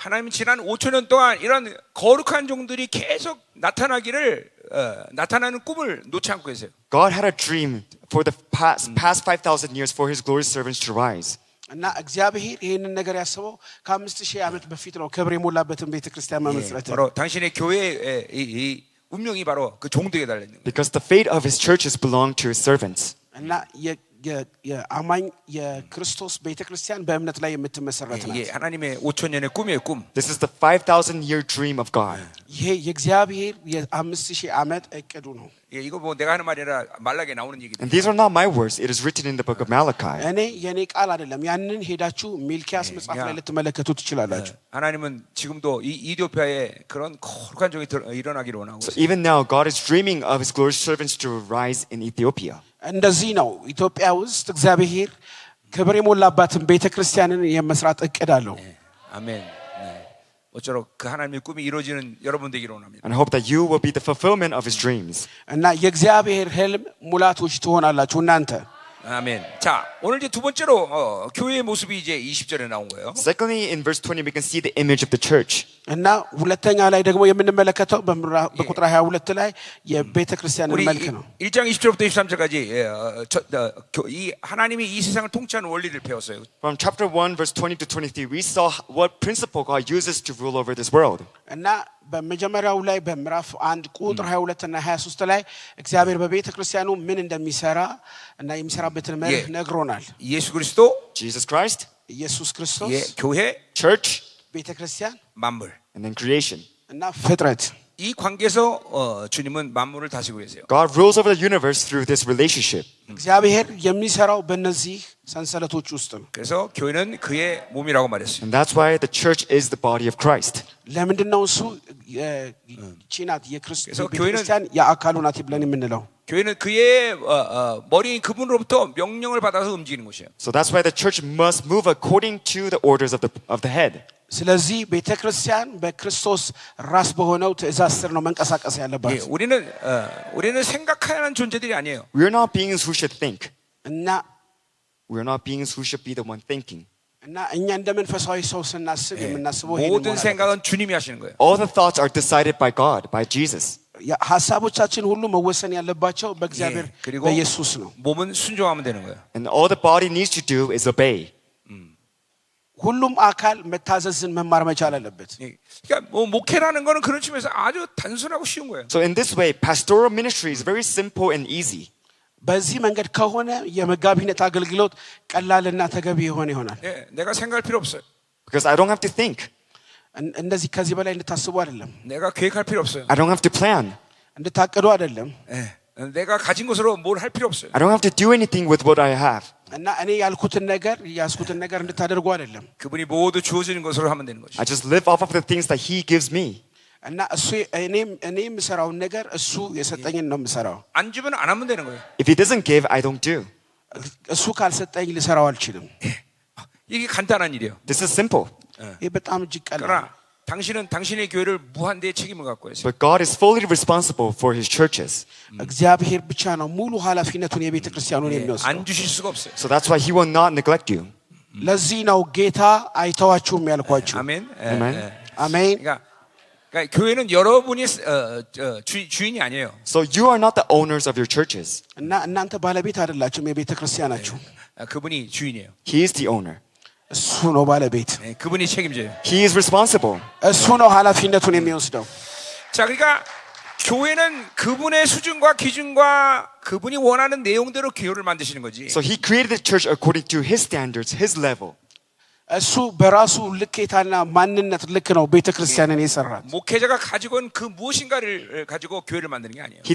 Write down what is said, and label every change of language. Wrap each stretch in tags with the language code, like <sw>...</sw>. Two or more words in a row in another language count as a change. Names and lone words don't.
<ko>하나님은 지난 5,000년 동안 이런 거룩한 종들이 계속 나타나는 꿈을 놓지 않고 계세요.</ko> <en>God had a dream for the past 5,000 years for his glorious servants to rise.</en> <am>እና እግዚአብሔር ይህንን ነገር ያሰበው ከ5000 ዓመት በፊት ነው ክብር የሞላበትን ቤተክርስቲያን መመስረት።</am> <ko>바로 당신의 교회의 이 운명이 바로 그 종들에게 달려 있는 거예요.</ko> <en>Because the fate of his churches belong to his servants.</en> <am>እና የአማኝ የክርስቶስ ቤተክርስቲያን በእምነት ላይ የምትመሰረት ናት።</am> <ko>이게 하나님의 5,000년의 꿈이에요, 꿈.</ko> <en>This is the 5,000-year dream of God.</en> <am>ይሄ የእግዚአብሔር የ5000 ዓመት እቅዱ ነው።</am> <ko>예, 이거 뭐 내가 하는 말이 아니라 말라기에 나오는 얘기들.</ko> <en>And these are not my words. It is written in the book of Malachi.</en> <am>እኔ የኔ ቃል አይደለም። ያንን ሄዳችሁ ሚልክያስ መጽሐፍ ላይ ልትመለከቱ ትችላላችሁ።</am> <ko>하나님은 지금도 이 이디오피아에 그런 거룩한 종이 일어나기를 원하고 So 있어요.</ko> <en>even now, God is dreaming of his glorious servants to rise in Ethiopia.</en> <am>እንደዚህ ነው ኢትዮጵያ ውስጥ እግዚአብሔር ክብር የሞላባትን ቤተክርስቲያንን የመስራት እቅድ አለው።</am> <ko>아멘. 네. 어쩌록 그 하나님의 꿈이 이루어지는 여러분 되기를 원합니다.</ko> <en>And I hope that you will be the fulfillment of his dreams.</en> <am>እና የእግዚአብሔር ህልም ሙላቶች ትሆናላችሁ እናንተ።</am> <ko>아멘. 자, 오늘 이제 두 번째로 교회의 모습이 이제 20절에 나온 거예요.</ko> <en>Secondly, in verse 20, we can see the image of the church.</en> <am>እና ሁለተኛ ላይ ደግሞ የምንመለከተው በቁጥር 22 ላይ የቤተ ክርስቲያንን 우리 መልክ ነው።</am> <ko>1장 20절부터 23절까지 이 하나님이 이 세상을 통치하는 원리를 배웠어요.</ko> <en>From chapter 1, verse 20 to 23, we saw what principle God uses to rule over this world.</en> <am>እና በመጀመሪያው ላይ በምዕራፍ 1 ቁጥር 22 እና 23 ላይ እግዚአብሔር በቤተ ክርስቲያኑ ምን እንደሚሰራ እና የሚሰራበትን መርህ ነግሮናል።</am> <ko>예수 그리스도,</ko> <en>Jesus Christ,</en> <am>ኢየሱስ ክርስቶስ፣</am> <ko>교회,</ko> <en>church,</en> <am>ቤተ ክርስቲያን</am> <ko>만물.</ko> <en>and then creation.</en> <am>እና ፍጥረት።</am> <ko>이 관계에서 주님은 만물을 다스리고 계세요.</ko> <en>God rules over the universe through this relationship.</en> <am>እግዚአብሔር የሚሰራው በእነዚህ ሰንሰለቶች ውስጥ ነው።</am> <ko>그래서 교회는 그의 몸이라고 말했어요.</ko> <en>And that's why the church is the body of Christ.</en> <am>ለምንድነው እሱ ቺናት የክርስቶስ ቤተክርስቲያን የአካሉ ናት ብለን የምንለው?</am> <ko>교회는 그의 머리인 그분으로부터 명령을 받아서 움직이는 곳이에요.</ko> <en>So that's why the church must move according to the orders of the head.</en> <am>ስለዚህ ቤተክርስቲያን በክርስቶስ ራስ በሆነው ትእዛዝ ስር ነው መንቀሳቀስ ያለባት።</am> <ko>우리는 생각하는 존재들이 아니에요.</ko> <en>We are not beings who should think. እና We are not beings who should be the one thinking.</en> <am>እና እኛ እንደ መንፈሳዊ ሰው ስናስብ የምናስበው ይሄን</am> <ko>모든 생각은 주님이 하시는 거예요.</ko> <en>All the thoughts are decided by God, by Jesus.</en> <am>ሀሳቦቻችን ሁሉ መወሰን ያለባቸው በእግዚአብሔር 그리고 በኢየሱስ ነው።</am> <ko>몸은 순종하면 되는 거예요.</ko> <en>And all the body needs to do is obey.</en> <am>ሁሉም አካል መታዘዝን መማር መቻል አለበት።</am> <ko>그러니까 뭐 목회라는 거는 그런 측면에서 아주 단순하고 쉬운 거예요.</ko> <en>So in this way, pastoral ministry is very simple and easy.</en> <am>በዚህ መንገድ ከሆነ የመጋቢነት አገልግሎት ቀላልና ተገቢ የሆነ ይሆናል።</am> <ko>내가 생각할 필요 없어요.</ko> <en>Because I don't have to think.</en> <am>እንደዚህ ከዚህ በላይ እንድታስቡ አይደለም።</am> <ko>내가 계획할 필요 없어요.</ko> <en>I don't have to plan.</en> <am>እንድታቅዱ አይደለም።</am> <ko>예. 내가 가진 것으로 뭘 할 필요 없어요.</ko> <en>I don't have to do anything with what I have.</en> <am>እና እኔ ያልኩትን ነገር ያስኩትን ነገር እንድታደርጉ አይደለም።</am> <ko>그분이 모두 주어지는 것으로 하면 되는 거죠.</ko> <en>I just live off of the things that He gives me.</en> <am>እና እሱ እኔ የምሰራውን ነገር እሱ የሰጠኝን ነው የምሰራው።</am> <ko>안 주면 안 하면 되는 거예요.</ko> <en>If He doesn't give, I don't do.</en> <am>እሱ ካልሰጠኝ ልሰራው አልችልም።</am> <ko>이게 간단한 일이에요.</ko> <en>This is simple.</en> <am>ይህ በጣም እጅግ ቀላል።</am> <ko>그러나 당신은 당신의 교회를 무한대의 책임을 갖고 있어요.</ko> <en>But God is fully responsible for His churches.</en> <am>እግዚአብሔር ብቻ ነው ሙሉ ኃላፊነቱን የቤተ ክርስቲያኑን የሚወስደው።</am> <ko>안 주실 수가 없어요.</ko> <en>So that's why He will not neglect you.</en> <am>ለዚህ ነው ጌታ አይተዋችሁም ያልኳችሁ።</am> <ko>아멘. 아멘.</ko> <am>አሜን።</am> <ko>그러니까 교회는 여러분이 주인이 아니에요.</ko> <en>So you are not the owners of your churches.</en> <am>እና እናንተ ባለቤት አይደላችሁም የቤተ ክርስቲያናችሁ።</am> <ko>그분이 주인이에요.</ko> <en>He is the owner.</en> <am>እሱ ነው ባለቤት።</am> <ko>그분이 책임져요.</ko> <en>He is responsible.</en> <am>እሱ ነው ኃላፊነቱን የሚወስደው።</am> <ko>자, 그러니까 교회는 그분의 수준과 기준과 그분이 원하는 내용대로 교회를 만드시는 거지.</ko> <en>So He created the church according to His standards, His level.</en> <am>እሱ በራሱ ልኬታና ማንነት ልክ ነው ቤተ ክርስቲያንን የሰራት።</am> <ko>목회자가 가지고 있는 그 무엇인가를 가지고 교회를 만드는 게 아니에요.</ko>